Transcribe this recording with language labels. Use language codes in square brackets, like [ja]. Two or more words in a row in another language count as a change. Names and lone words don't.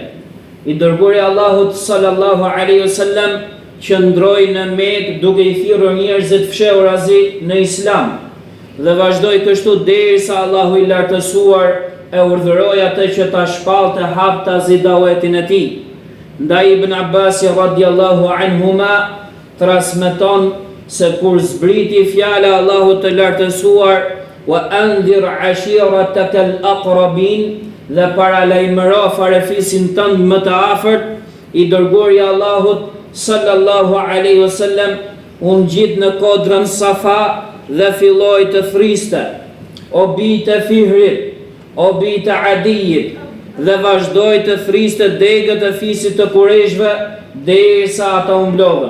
[sq] I dërguari Allahut [ar] صلى الله عليه وسلم [sq] qëndroi në Mekë duke I thirrur njerëzit fshehur azi në Islam dhe vazhdoi kështu derisa Allahu I lartësuar e urdhëroi atë që ta shpallte haptazi davetin e tij. Ndaj Ibn Abbas [ar] رضي الله عنهما [sq] transmeton se kur zbriti fjala Allahut të lartësuar [ar] وأنذر عشيرتك الأقربين [sq] dhe paralajmëro farefisin tënd më të afërt, I dërguari Allahut [ar] صلى الله عليه وسلم [sq] u ngjit në kodrën Safa dhe filloi të thriste: o bijtë e Fihrit, o bijtë e Adijit, dhe vazhdoi të thriste degët e fisit të Qurayshve derisa ata u mblodhen.